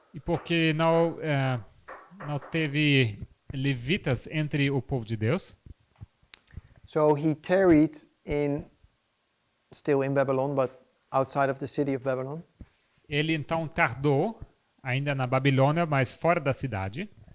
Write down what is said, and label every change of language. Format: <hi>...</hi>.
<pt>e porque não teve levitas entre o povo de Deus,</pt> <en>so he tarried still in Babylon, but outside of the city of Babylon.</en> <pt>ele então tardou, ainda na Babilônia, mas fora da cidade.</pt>